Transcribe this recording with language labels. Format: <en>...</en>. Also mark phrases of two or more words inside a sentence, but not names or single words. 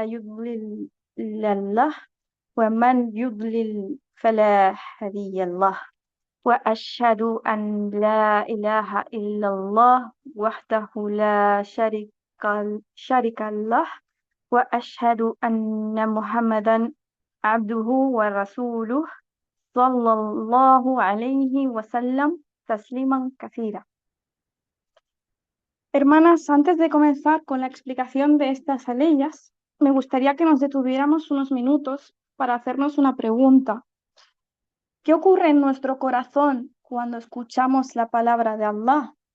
<ar>يضلل له ومن يضلل فلا هادي له وأشهد أن لا إله إلا الله وحده لا شريك له وأشهد أن محمدا عبده ورسوله صلى الله عليه وسلم تسليما كثيرا.</ar> <es>Hermanas, antes de comenzar con la explicación de estas aleyas, me gustaría que nos detuviéramos unos minutos para hacernos una pregunta. ¿Qué ocurre en nuestro corazón cuando escuchamos la palabra de Allah?</es>